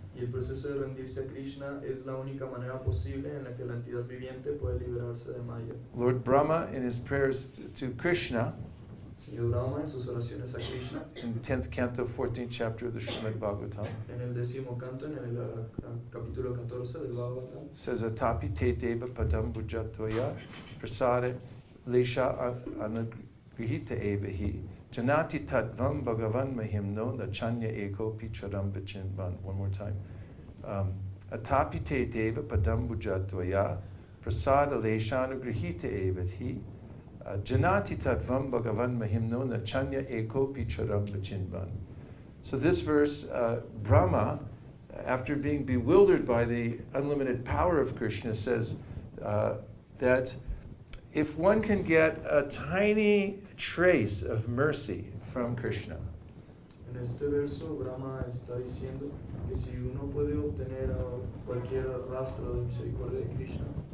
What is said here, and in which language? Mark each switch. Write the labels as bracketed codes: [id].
[es] Y el proceso de rendirse a Krishna es la única manera posible en la que la entidad viviente puede liberarse de Maya. [en] Lord Brahma, in his prayers to Krishna, [es] Señor Brahma, en sus oraciones a Krishna, [en] in 10th canto, 14th chapter of the Srimad Bhagavatam, [es] en el 10º canto, en el capítulo 14 del Bhagavatam, [en] says, [sa] Atapi te deva padam bhujatoya prasade lesha anagrihita evahi. Janati tatvam bhagavan mahimno nachanya eko picharam vichinvan. [en] One more time. [sa] Atapite deva padambujadvaya prasada leshanugrihita evahi. Janati tatvam bhagavan mahimno nachanya eko picharam vichinvan. [en] So this verse, Brahma, after being bewildered by the unlimited power of Krishna, says that if one can get a tiny trace of mercy from Krishna, [es] En este verso, Brahma está diciendo que si uno puede obtener cualquier rastro de misericordia de Krishna,